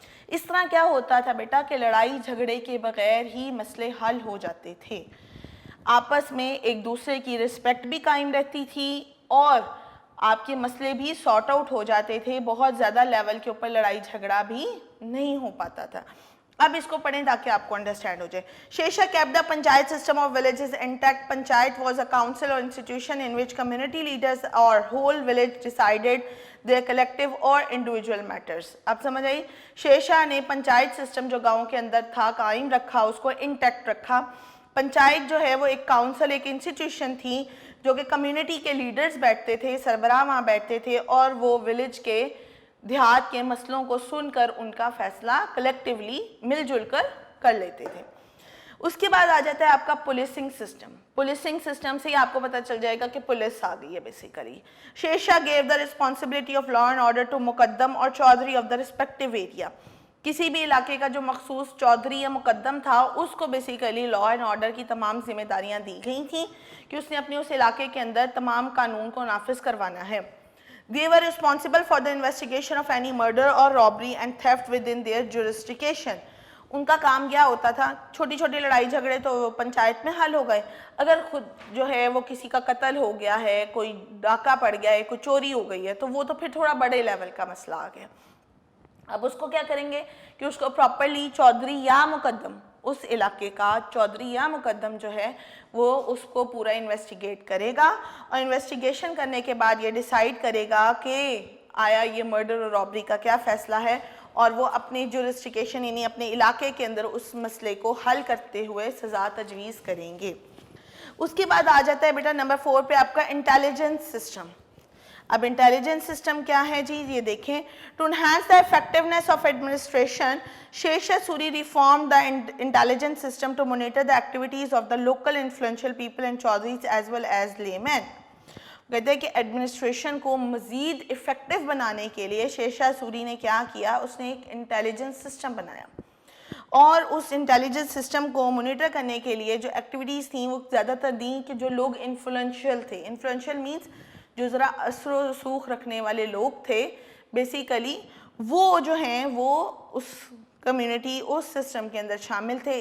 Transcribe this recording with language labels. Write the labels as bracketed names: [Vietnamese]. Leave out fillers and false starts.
[Urdu] اس طرح کیا ہوتا تھا بیٹا کہ لڑائی جھگڑے کے بغیر ہی مسئلے حل ہو جاتے تھے, آپس میں ایک دوسرے کی رسپیکٹ بھی قائم رہتی تھی اور آپ کے مسئلے بھی سارٹ آؤٹ ہو جاتے تھے, بہت زیادہ لیول کے اوپر لڑائی جھگڑا بھی نہیں ہو پاتا تھا. اب اس کو پڑھیں تاکہ آپ کو انڈرسٹینڈ ہو جائے. [English] Sher Shah kept the panchayat system of villages intact. Panchayat was a council or institution in which community leaders or whole village decided their collective or individual matters. [Urdu] اب سمجھ آئی, شیرشاہ نے پنچایت سسٹم جو گاؤں کے اندر تھا قائم رکھا, اس کو انٹیکٹ رکھا. پنچایت جو ہے وہ ایک کاؤنسل, ایک انسٹیٹیوشن تھی جو کہ کمیونٹی کے لیڈرز بیٹھتے تھے, سربراہ وہاں بیٹھتے تھے اور وہ ولیج کے دیہات کے مسئلوں کو سن کر ان کا فیصلہ کلیکٹیولی مل جل کر لیتے تھے. اس کے بعد آ جاتا ہے آپ کا پولیسنگ سسٹم. پولیسنگ سسٹم سے ہی آپ کو پتہ چل جائے گا کہ پولیس آ گئی ہے basically. [English] Sher Shah gave the responsibility of law and order to [Urdu] مقدم اور Chaudhry [English] of the respective area. [Urdu] کسی بھی علاقے کا جو مخصوص چودھری یا مقدم تھا اس کو بیسیکلی لا اینڈ آرڈر کی تمام ذمہ داریاں دی گئی تھیں کہ اس نے اپنے اس علاقے کے اندر تمام قانون کو نافذ کروانا ہے. [English] They were responsible for the investigation of any murder or robbery and theft within their jurisdiction. [Urdu] ان کا کام کیا ہوتا تھا, چھوٹی چھوٹی لڑائی جھگڑے تو پنچایت میں حل ہو گئے, اگر خود جو ہے وہ کسی کا قتل ہو گیا ہے, کوئی ڈاکہ پڑ گیا ہے, کوئی چوری ہو گئی ہے, تو وہ تو پھر تھوڑا بڑے لیول کا مسئلہ آ گیا. اب اس کو کیا کریں گے کہ اس کو پراپرلی چودھری یا مقدم, اس علاقے کا چودھری یا مقدم جو ہے وہ اس کو پورا انویسٹیگیٹ کرے گا, اور انویسٹیگیشن کرنے کے بعد یہ ڈیسائیڈ کرے گا کہ آیا یہ مرڈر اور رابری کا کیا فیصلہ ہے, اور وہ اپنی جورسڈکشن یعنی اپنے علاقے کے اندر اس مسئلے کو حل کرتے ہوئے سزا تجویز کریں گے. اس کے بعد آ جاتا ہے بیٹا نمبر 4 پہ آپ کا انٹیلیجنس سسٹم. اب انٹیلیجنس سسٹم کیا ہے جی, یہ دیکھیں. [English] To enhance the effectiveness of administration, Sher Shah sorry reform the intelligence system to monitor the activities of the local influential people and chaudhrys as well as لے مین. [Urdu] کہتے ہیں کہ ایڈمنسٹریشن کو مزید افیکٹو بنانے کے لیے شیرشاہ سوری نے کیا کیا, اس نے ایک انٹیلیجنس سسٹم بنایا, اور اس انٹیلیجنس سسٹم کو مانیٹر کرنے کے لیے جو ایکٹیویٹیز تھیں وہ زیادہ تر دیں کہ جو لوگ انفلوئنشل تھے. انفلوئنشل مینس جو ذرا اثر و رسوخ رکھنے والے لوگ تھے بیسیکلی, وہ جو ہیں وہ اس کمیونٹی اس سسٹم کے اندر شامل تھے.